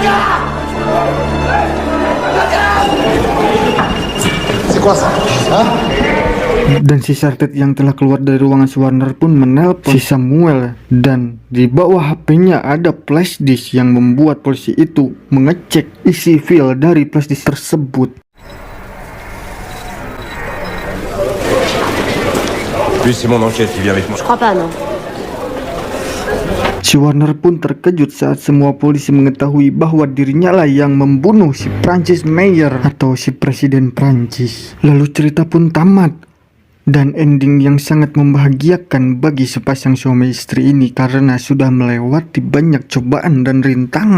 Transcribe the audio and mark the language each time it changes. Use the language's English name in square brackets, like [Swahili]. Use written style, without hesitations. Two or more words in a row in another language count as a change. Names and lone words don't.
[Indonesian] Dan si Sartet yang telah keluar dari ruangan si Warner pun menelpon si Samuel. Dan di bawah HP-nya ada [English] flash disk [Indonesian] yang membuat polisi itu mengecek isi file dari [English] flash disk [Indonesian] tersebut. [French] Lui, c'est mon enquête qui vient avec moi. Je crois pas, non. [Indonesian] Si Warner pun terkejut saat semua polisi mengetahui bahwa dirinya lah yang membunuh si Francis Meyer atau si Presiden Prancis. Lalu cerita pun tamat. Dan ending yang sangat membahagiakan bagi sepasang suami istri ini karena sudah melewati banyak cobaan dan rintangan.